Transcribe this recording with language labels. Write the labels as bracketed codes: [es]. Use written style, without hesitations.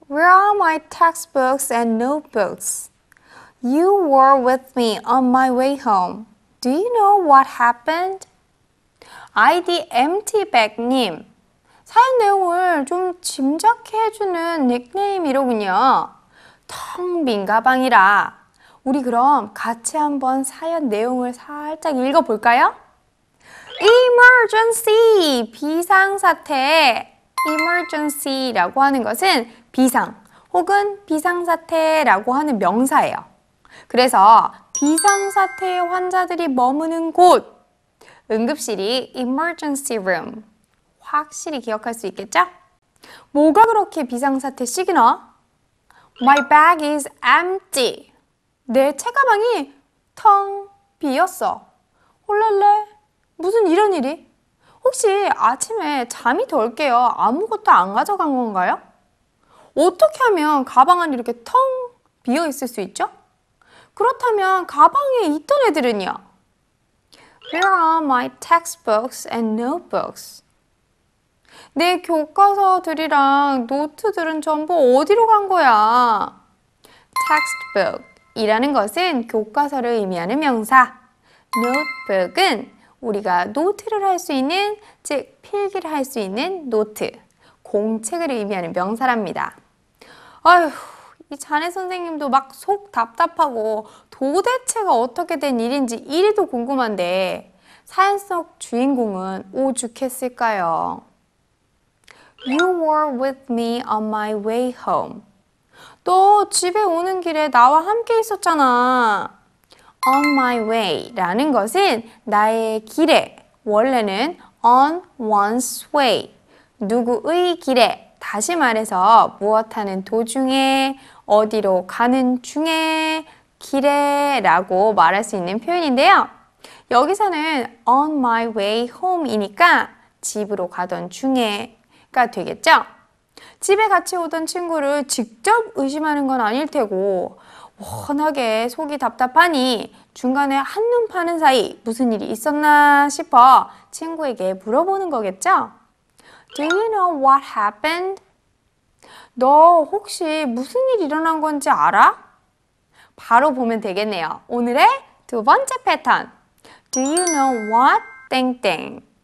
[en] Where are my textbooks and notebooks? You were with me on my way home. Do you know what happened? [ko] 아이디 emptybag님, 사연 내용을 좀 짐작해 해주는 닉네임이로군요. 텅 빈 가방이라. 우리 그럼 같이 한번 사연 내용을 살짝 읽어볼까요? Emergency! 비상사태. Emergency라고 하는 것은 비상 혹은 비상사태라고 하는 명사예요. 그래서 비상사태 환자들이 머무는 곳, 응급실이 emergency room. 확실히 기억할 수 있겠죠? 뭐가 그렇게 비상사태식이나? [en] My bag is empty. [ko] 내 책가방이 텅 비었어. 홀랄래? 무슨 이런 일이? 혹시 아침에 잠이 덜 깨어 아무것도 안 가져간 건가요? 어떻게 하면 가방 안이 이렇게 텅 비어 있을 수 있죠? 그렇다면 가방에 있던 애들은요? [en] Where are my textbooks and notebooks? [ko] 내 교과서들이랑 노트들은 전부 어디로 간 거야? textbook이라는 것은 교과서를 의미하는 명사, notebook은 우리가 노트를 할 수 있는, 즉 필기를 할 수 있는 노트, 공책을 의미하는 명사랍니다. 아휴, 이 자네 선생님도 막 속 답답하고 도대체가 어떻게 된 일인지 이리도 궁금한데 사연 속 주인공은 오죽했을까요? [en] You were with me on my way home. [ko] 너 집에 오는 길에 나와 함께 있었잖아. On my way 라는 것은 나의 길에, 원래는 [en] on one's way, [ko] 누구의 길에, 다시 말해서 무엇하는 도중에, 어디로 가는 중에, 길에 라고 말할 수 있는 표현인데요. 여기서는 [en] on my way home [ko] 이니까 집으로 가던 중에가 되겠죠? 집에 같이 오던 친구를 직접 의심하는 건 아닐 테고 워낙에 속이 답답하니 중간에 한눈 파는 사이 무슨 일이 있었나 싶어 친구에게 물어보는 거겠죠? [en] Do you know what happened? [ko] 너 혹시 무슨 일 일어난 건지 알아? 바로 보면 되겠네요. 오늘의 두 번째 패턴. [en] Do you know what 땡땡?